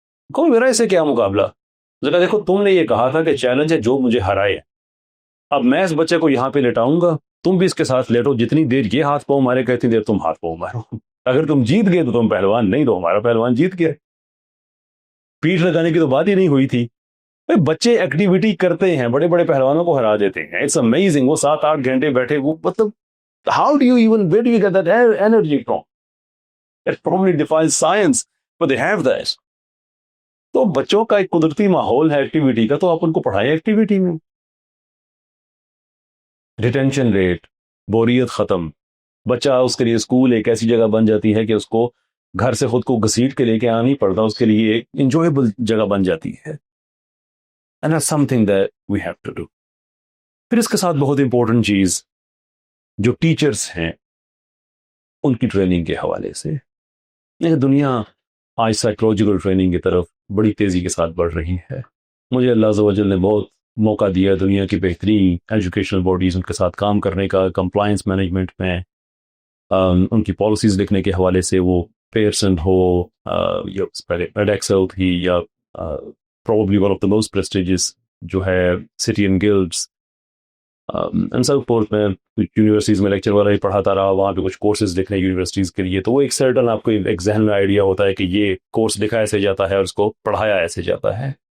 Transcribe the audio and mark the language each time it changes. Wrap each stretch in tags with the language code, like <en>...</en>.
<ur>کون میرا اسے کیا مقابلہ؟ ذرا دیکھو تم نے یہ کہا تھا کہ چیلنج ہے جو مجھے ہرائے، اب میں اس بچے کو یہاں پہ لٹاؤں گا، تم بھی اس کے ساتھ لیٹو، جتنی دیر یہ ہاتھ پاؤں مارے گا اتنی دیر تم ہاتھ پاؤں مارو. اگر تم جیت گئے تو تم پہلوان، نہیں تو ہمارا پہلوان جیت گیا. پیٹھ لگانے کی تو بات ہی نہیں ہوئی تھی. بچے ایکٹیویٹی کرتے ہیں، بڑے بڑے پہلوانوں کو ہرا دیتے ہیں.</ur> <en>It's amazing.</en> <ur>وہ 7-8 گھنٹے بیٹھے، وہ مطلب</ur> <en>how do you even, where do you get that energy from? It probably defies science, but they have that.</en> <ur>تو بچوں کا ایک قدرتی ماحول ہے ایکٹیویٹی کا، تو آپ ان کو پڑھائیں ایکٹیویٹی میں. ریٹینشن ریٹ، بوریت ختم. بچہ اس کے لیے اسکول ایک ایسی جگہ بن جاتی ہے کہ اس کو گھر سے خود کو گھسیٹ کے لے کے آنا نہیں پڑتا، اس کے لیے ایک انجویبل جگہ بن جاتی ہے.</ur> <en>And that's something that we have to do.</en> <ur>پھر اس کے ساتھ بہت امپورٹنٹ چیز جو ٹیچرز ہیں ان کی ٹریننگ کے حوالے سے، دنیا آج سائیکولوجیکل ٹریننگ کی طرف بڑی تیزی کے ساتھ بڑھ رہی ہے. مجھے اللہ عز و جل نے بہت موقع دیا دنیا کی بہترین ایجوکیشنل باڈیز ان کے ساتھ کام کرنے کا، کمپلائنس مینجمنٹ میں، ان کی پالیسیز لکھنے کے حوالے سے، وہ پیئرسن ہو یا پہلے ایڈیکسل تھی، یا</ur> <en>probably one of the most prestigious</en> <ur>جو ہے سٹین گلڈز، ان سب کورس میں یونیورسٹیز میں لیکچر والا ہی پڑھاتا رہا، وہاں پہ کچھ کورسز لکھنے یونیورسٹیز کے لیے. تو وہ ایک سرٹن آپ کو ایک ذہن میں آئیڈیا ہوتا ہے کہ یہ کورس لکھا ایسے جاتا ہے اور اس کو پڑھایا ایسے جاتا ہے.</ur>